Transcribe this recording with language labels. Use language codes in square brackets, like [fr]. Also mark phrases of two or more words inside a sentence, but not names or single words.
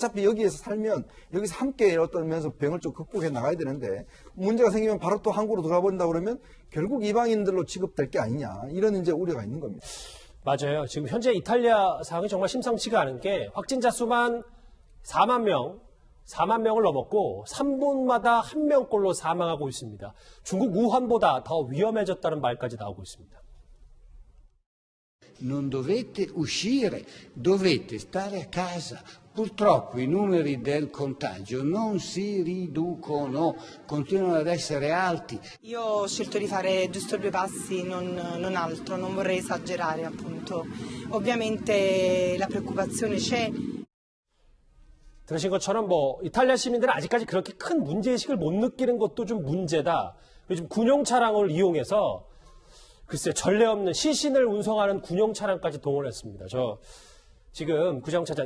[ko] 어차피 여기에서 살면 여기서 함께 어떤 면에서 병을 좀 극복해 나가야 되는데 문제가 생기면 바로 또 한국으로 들어가 버린다 그러면 결국 이방인들로 취급될 게 아니냐 이런 이제 우려가 있는 겁니다. 맞아요. 지금 현재 이탈리아 상황이 정말 심상치가 않은 게 확진자 수만 4만 명을 넘었고 3분마다 1명꼴로 사망하고 있습니다. 중국 우한보다 더 위험해졌다는 말까지 나오고 있습니다. [it] Non dovete uscire, dovete stare a casa. Purtroppo i numeri del contagio non si riducono, continuano ad essere alti. Io ho scelto di fare giusto 2 passi, non altro, non vorrei esagerare appunto. Ovviamente la preoccupazione c'è. [ko] 들으신 것처럼 뭐 이탈리아 시민들은 아직까지 그렇게 큰 문제의식을 못 느끼는 것도 좀 문제다. 요즘 군용 차량을 이용해서 글쎄 전례 없는 시신을 운송하는 군용 차량까지 동원했습니다. 저 지금 구정차장